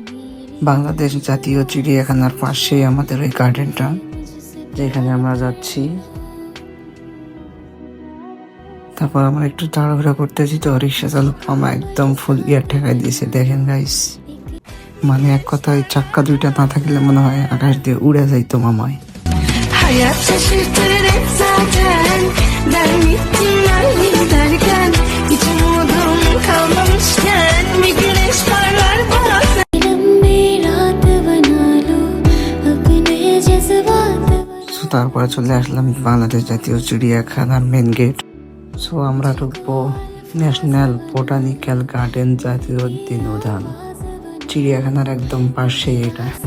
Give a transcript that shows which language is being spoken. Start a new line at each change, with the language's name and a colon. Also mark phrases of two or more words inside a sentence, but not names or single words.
Bangla: বাংলাদেশ জাতীয় চিড়িয়াখানার পাশে আমাদের ওই গার্ডেনটা, যেখানে আমরা যাচ্ছি। তারপর আমরা একটু তাড়াহুড়া করতেছি, তো রিক্সা চালক মামা একদম
English: full gear
Bangla: ঠেকাই দিয়েছে, দেখেন গাইস। মানে এক কথায় চাক্কা দুইটা না থাকলে mone হয় আকাশ দিয়ে উড়ে যাইতো মামায়।
Turkish: Hayat şaşırtır hep zaten. Ben gittim derken hiç umudum kalmamışken bir güneş parlar bazen.
Bangla: তারপরে চলে আসলাম বাংলাদেশ জাতীয় চিড়িয়াখানার মেন গেট। সো আমরা ঢুকবো ন্যাশনাল বোটানিক্যাল গার্ডেন, জাতীয় উদ্যান, চিড়িয়াখানার একদম পাশে এটা।